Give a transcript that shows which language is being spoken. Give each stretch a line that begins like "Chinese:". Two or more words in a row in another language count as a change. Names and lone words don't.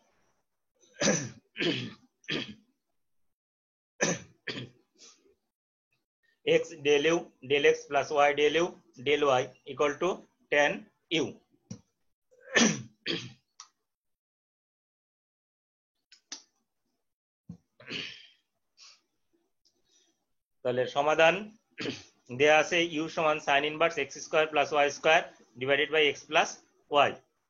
English: x del u del x plus y del u del y equal to tan u।
Bangla: তাহলে সমাধান দেয়া আছে
English: u সমান sin inverse x square plus y square divided by x plus y.